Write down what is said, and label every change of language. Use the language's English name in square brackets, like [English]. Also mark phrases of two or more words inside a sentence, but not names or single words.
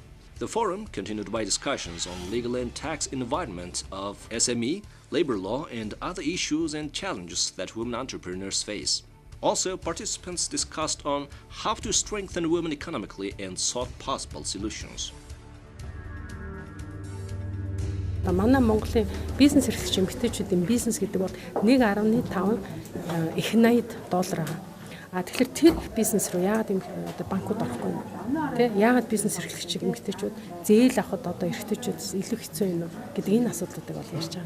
[English] The forum continued by discussions on legal and tax environment of SME, labor law, and other issues and challenges that women entrepreneurs face. Also, participants discussed on how to strengthen women economically and sought possible solutions. [Mongolian] Манай Монголын бизнес эрхлэгч эмэгтэйчүүдийн бизнес гэдэг бол 1.5 их $80 байгаа. Тэгэхээр тэр бизнес руу яагаад банкуд орохгүй юм? Тэ яагаад бизнес эрхлэгч эмэгтэйчүүд зээл авахд одоо эрэгтэйчүүдс илүү хэцүү юм уу гэдэг энэ асуудлуудыг бол ярьж байгаа.